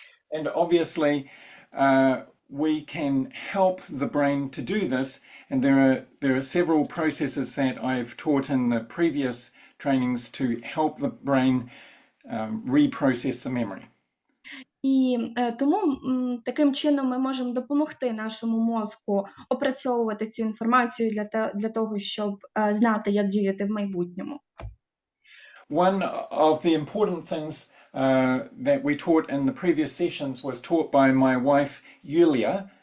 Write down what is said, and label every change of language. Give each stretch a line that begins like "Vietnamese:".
English: And obviously, we can help the brain to do this, and there are several processes that I've taught in the previous trainings to help the brain reprocess the memory.
Ukrainian: І тому таким чином ми можемо допомогти нашому мозку опрацьовувати цю інформацію для того, щоб знати, як діяти в майбутньому.
English: One of the important things that we taught in the previous sessions was taught by my wife, Yulia.